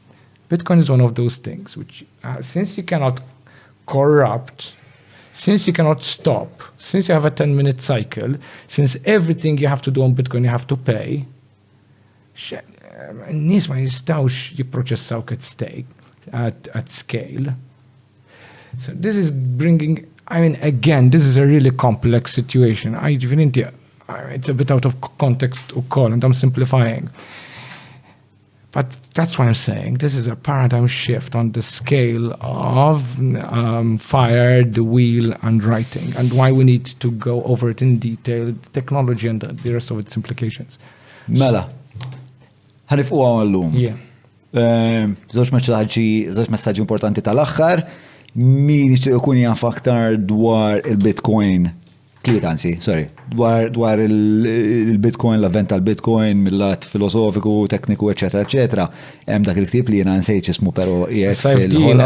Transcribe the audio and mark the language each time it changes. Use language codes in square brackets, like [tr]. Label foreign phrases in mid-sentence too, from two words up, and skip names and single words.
[en] Bitcoin is one of those things which, since you cannot corrupt, since you cannot stop, since you have a 10-minute cycle, since everything you have to do on Bitcoin you have to pay, [mt] nies ma jistawx jipproċessaw [en] at scale. So this is bringing, I mean, again, this is a really complex situation. It's a bit out of context to call, and I'm simplifying. But that's why I'm saying this is a paradigm shift on the scale of fire, the wheel, and writing, and why we need to go over it in detail, the technology and the rest of its implications. [mt] Mela, ħanifqu għallum. Żewġ messaġġi importanti tal-aħħar, min jixtieq ikun jaf aktar dwar il-Bitcoin, dwar il-Bitcoin, l-avvent tal-Bitcoin, mill-lat filosofiku, tekniku, eċetera, hemm dak il-ktieb li jiena nsejt ismu però qiegħed fil-ħola.